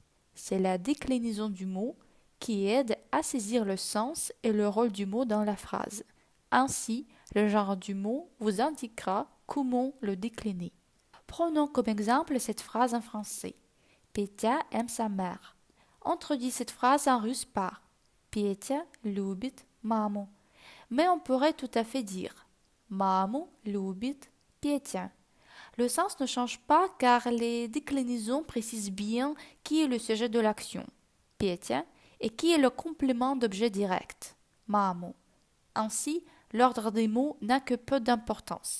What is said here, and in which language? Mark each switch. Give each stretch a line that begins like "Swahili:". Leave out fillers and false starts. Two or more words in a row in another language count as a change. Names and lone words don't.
French: C'est la déclinaison du mot qui aide à saisir le sens et le rôle du mot dans la phrase. Ainsi, le genre du mot vous indiquera comment le décliner. Prenons comme exemple cette phrase en français. Petya aime sa mère. On traduit cette phrase en russe par
Russian: Petya любит маму. Mais on pourrait tout à fait dire Маму любит Petya.
French: Le sens ne change pas car les déclinaisons précisent bien qui est le sujet de l'action, Petya, et qui est le complément d'objet direct, Mamu. Ainsi, l'ordre des mots n'a que peu d'importance.